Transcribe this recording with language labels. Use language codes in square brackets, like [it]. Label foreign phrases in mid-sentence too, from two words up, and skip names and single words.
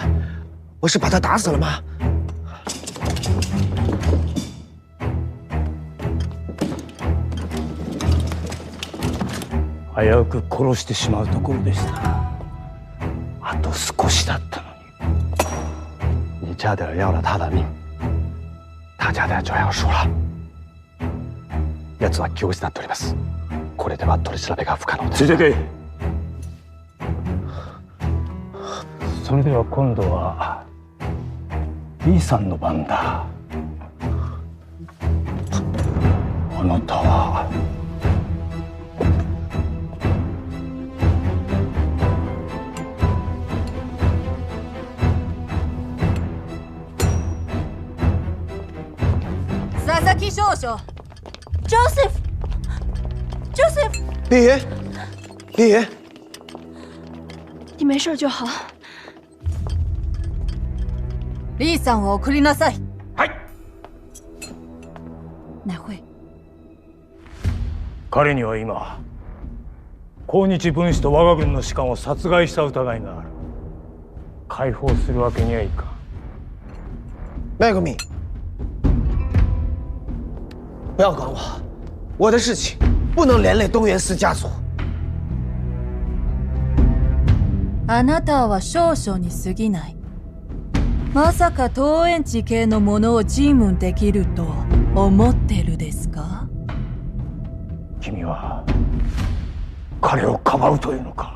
[zh] 我是把他打死了吗？ [ja] 危うく殺してしまうところでした。あと少しだったのに。 [zh] 你差点要了他的命，他差点就要输了。 [ja] 奴は気を失っております。これでは取り調べが不可能です。ついてけ。それでは今度は B さんの番だ。あなたは佐々木少将。Joseph。Joseph。 [zh] 李爷，李爷，你没事就好。 [ja] リーさんを送りなさい。はい。乃慧。彼には今、抗日分子と我が軍の士官を殺害した疑いがある。解放するわけにはいかん。 [zh] 麦克敏，不要管我，我的事情不能连累东元寺家族。 [ja] あなたは少々に過ぎない。まさか東園地系のものを尋問できると思ってるですか？君は彼をかばうというのか。